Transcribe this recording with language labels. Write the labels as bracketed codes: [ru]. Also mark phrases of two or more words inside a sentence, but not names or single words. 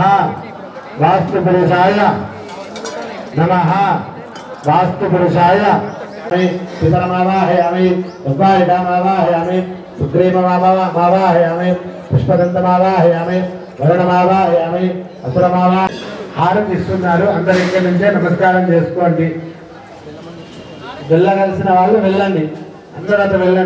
[sa] वास्तुपुरुषाय नमः. वास्तुपुरुषाय पितरमावाहयामि उद्वारिकामावाहयामि सुग्रीवमावाहयामि पुष्पदन्तमावाहयामि वरुणमावाहयामि असुरमावा. [te] హారతి ఇస్తున్నారు. అందరూ ఇక్కడి నుంచే నమస్కారం చేసుకోండి. వెళ్ళగలిసిన వాళ్ళు వెళ్ళండి. అందరూ అటు వెళ్ళండి.